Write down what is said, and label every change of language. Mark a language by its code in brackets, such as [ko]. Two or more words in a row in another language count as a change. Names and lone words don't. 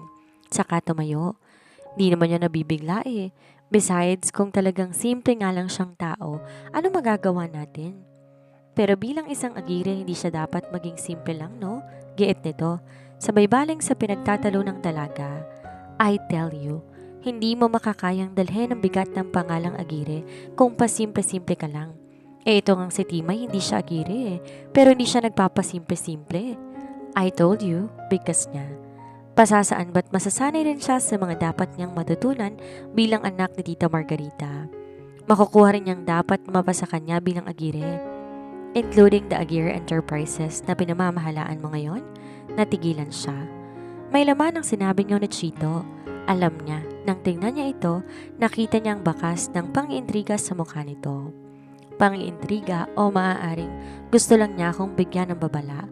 [tl] Saka tumayo. Di naman niya nabibigla eh. Besides, kung talagang simple nga lang siyang tao, ano magagawa natin? Pero bilang isang agire, hindi siya dapat maging simple lang, no? Giit nito. Sabay baling sa pinagtatalo ng dalaga. [en] I tell you, [tl] hindi mo makakayang dalhin ang bigat ng pangalang agire kung pasimple-simple ka lang. Eh ito ngang si Timay, hindi siya agire eh. Pero hindi siya nagpapasimple-simple. [en] I told you, [tl] bigkas niya. Pasasaan ba't masasanay rin siya sa mga dapat niyang matutunan bilang anak ni Tita Margarita. Makukuha rin niyang dapat mapasa kanya bilang agire. [en] Including the [tl] Agire Enterprises na pinamamahalaan mo ngayon, natigilan siya. May laman ang sinabi niyo ni Chito. Alam niya, nang tingnan niya ito, nakita niyang bakas ng pang-iintriga sa mukha nito. Pang-iintriga o maaaring gusto lang niya akong bigyan ng babala.